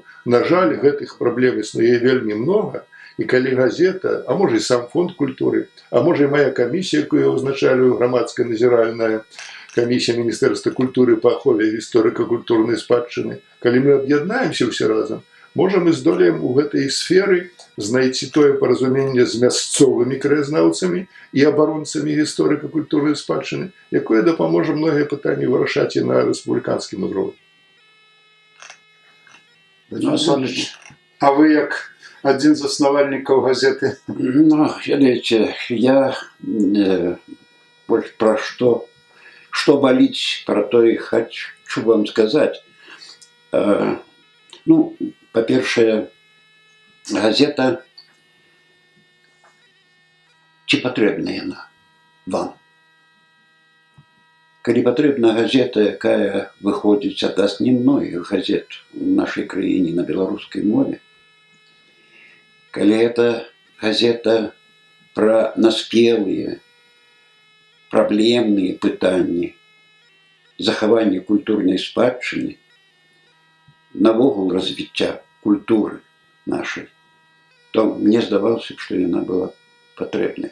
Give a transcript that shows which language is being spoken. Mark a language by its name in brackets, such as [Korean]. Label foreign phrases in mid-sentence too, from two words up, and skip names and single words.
[Belarusian] На жаль, гэтых праблем існуе вельмі многа, і калі газета, а можа і сам фонд культуры, а можа і мая камісія, якую я ўзначалюю, грамадская назіральная камісія Міністэрства культуры па ахове гісторыка-культурнай спадчыны, калі мы аб'яднаемся ўсе разам, можа мы здолеем у гэтай сферы знайсці тое паразуменне з мясцовымі краязнаўцамі і абаронцамі гісторыка-культурнай спадчыны, якое дапаможа многія пытанні вырашаць і на рэспубліканскім узроўні. А вы як адзін з заснавальнікаў газеты? Ну, ведаеце, я больш пра што баліць, пра то і хочу вам сказать. Ну, по-перше, газета, ці патрэбна яна вам? Калі патрэбна газета, якая выходзіць ад нас, не многіх газет в нашай краіне на беларускай мове, калі это газета пра наспелыя, праблемныя пытанні захавання культурнай спадчыны, навогул развіцця культуры нашай, то мне здавалася, што яна была патрэбнай.